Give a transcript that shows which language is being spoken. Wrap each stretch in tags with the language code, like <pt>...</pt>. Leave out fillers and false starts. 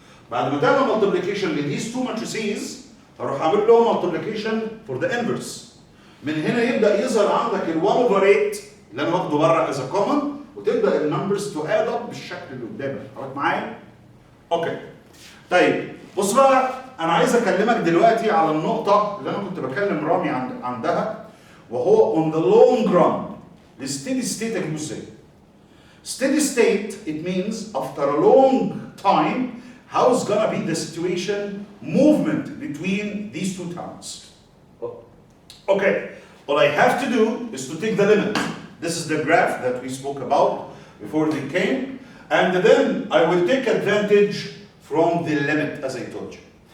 <ar>بعد ما تعمل multiplication ل</ar> <en>these two matrices</en> <ar>هروح اعمل لهم multiplication</ar> <en>for the inverse.</en> <ar>من هنا يبدا يظهر عندك ال 1 over 8 اللي انا واخده بره</ar> <en>as a common</en> <ar>وتبدا النمبرز تو اد اب بالشكل اللي قدامك. حضرتك معايا؟ اوكي. طيب بص بقى انا عايز اكلمك دلوقتي على النقطه اللي انا كنت بكلم رامي عندها وهو</ar> <en>on the long run.</en> <ar>الستيدي ستيت اجيبه ازاي؟</ar> <en>steady state it means after a long time how's gonna be the situation movement between these two towns. Okay, all I have to do is to take the limit. This is the graph that we spoke about before they came, and then I will take advantage from the limit as I told you.</en>